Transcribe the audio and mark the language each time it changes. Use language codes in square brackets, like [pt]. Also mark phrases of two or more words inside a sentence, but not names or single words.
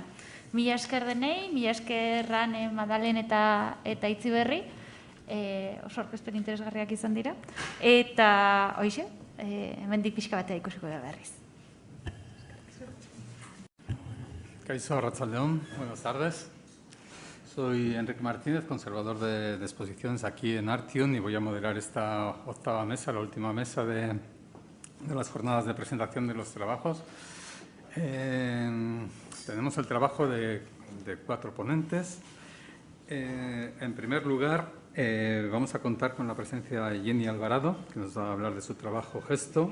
[eu] Mila esker denei, mila esker Rane, Madalen eta Itziberri, oso aurkezpen interesgarriak izan dira, eta hoixe, hemendik pixka batea ikusiko da berriz. Kaixo, arratsaldeon, [es] buenas tardes. Soy Enrique Martínez, conservador de exposiciones aquí en Artium, y voy a moderar esta octava mesa, la última mesa de las jornadas de presentación de los trabajos. tenemos el trabajo de 4 ponentes. En primer lugar, vamos a contar con la presencia de Jenny Alvarado, que nos va a hablar de su trabajo Gesto.